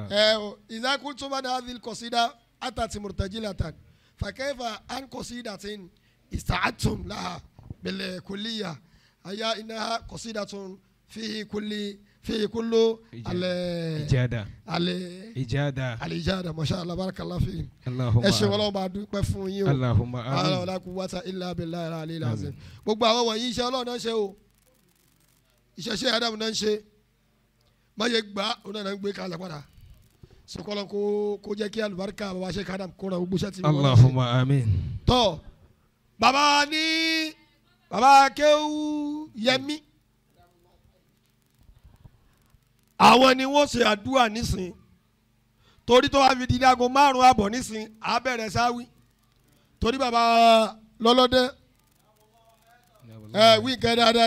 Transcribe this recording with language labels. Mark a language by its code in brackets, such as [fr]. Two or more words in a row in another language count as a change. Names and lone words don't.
[ar] إذا قلتم أن هذه القصيدة أتت مرتجلة فكيف عن قصيدة استعدتم لها بالكلية هي إنها قصيدة فيه كل إجادة. الإجادة ما شاء الله بارك الله فيك. اللهم [yo] ẹ ṣé Ọlọ́run bá dúpẹ́ fún yín o. [ar] اللهم ala آمين. ولا قوة إلا بالله العلي العظيم. [yo] gbogbo àwọn wọ̀nyí iṣẹ́ Ọlọ́run náà ń ṣe o iṣẹ́ ṣe Ádámù náà ń ṣe má yẹ gbà ó náà ń gbé kalẹ̀ padà sọkọlọ kó jẹ́ kí alùbáríkà bàbá ṣe Ádámù kó ra gbogbo iṣẹ́ tí wọ́n ṣe. [ar] اللهم آمين. [yo] tọ́ bàbá ní bàbá Kéwú Yẹmí àwọn ni wọ́n ṣe àdúrà nísìn torí tó wá fi di aago 5:00 nísìn á bẹ̀rẹ̀ sáwí torí bàbá lọ́lọ́dẹ́ wí nǹkan dáadáa ni.